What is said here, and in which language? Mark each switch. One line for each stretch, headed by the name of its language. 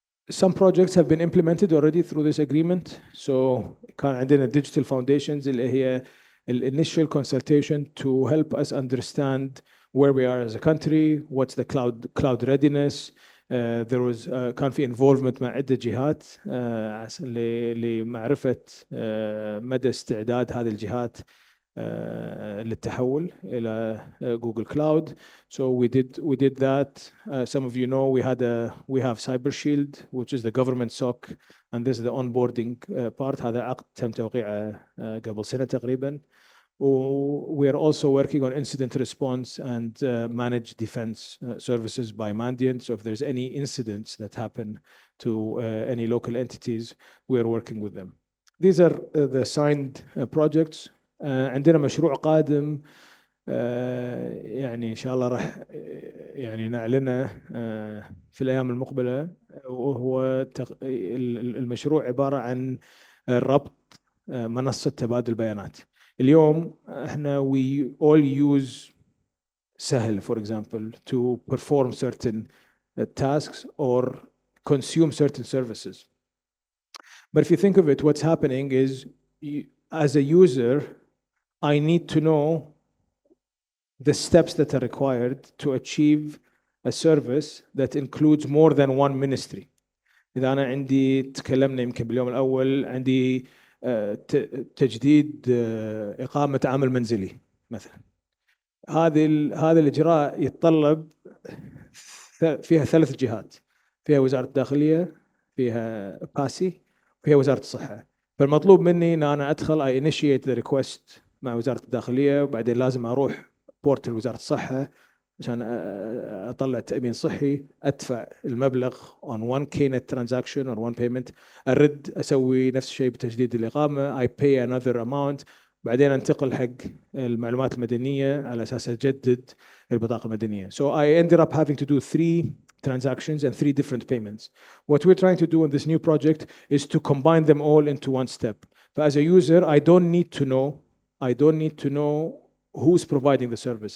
English: Some projects have been implemented already through this agreement. So
Arabic: كان عندنا
English: digital foundations
Arabic: اللي هي
English: initial consultation to help us understand where we are as a country, what's the cloud readiness. There was
Arabic: كان في involvement مع عدة جهات لمعرفة مدى استعداد هذه الجهات للتحول إلى Google Cloud.
English: So we did that. Some of you know we have Cyber Shield, which is the government SOC, and this is the onboarding part.
Arabic: هذا عقد تم توقيعه قبل سنة تقريبا.
English: We are also working on incident response and managed defense services by Mandiant. So if there's any incidents that happen to any local entities, we are working with them. These are the signed projects.
Arabic: عندنا مشروع قادم يعني إن شاء الله راح يعني نعلنه في الأيام المقبلة، وهو المشروع عبارة عن ربط منصة تبادل بيانات. اليوم احنا
English: we all use سهل for example to perform certain tasks or consume certain services. But if you think of it, what's happening is as a user, I need to know the steps that are required to achieve a service that includes more than one ministry.
Arabic: إذا أنا عندي تكلمنا يمكن باليوم الأول عندي تجديد إقامة عمل منزلي مثلا. هذا الإجراء يتطلب فيها 3 جهات، فيها وزارة الداخلية، فيها باسي، فيها وزارة الصحة. فالمطلوب مني إن أنا أدخل
English: I initiate the request
Arabic: مع وزارة الداخلية، وبعدين لازم أروح بورتال وزارة الصحة عشان أطلع تأمين صحي، أدفع المبلغ
English: on one KNet transaction or one payment،
Arabic: أرد أسوي نفس الشيء بتجديد الإقامة
English: I pay another amount،
Arabic: بعدين أنتقل حق المعلومات المدنية على أساس أجدد البطاقة المدنية.
English: So I ended up having to do 3 transactions and 3 different payments. What we're trying to do in this new project is to combine them all into one step. But as a user, I don't need to know who's providing the service.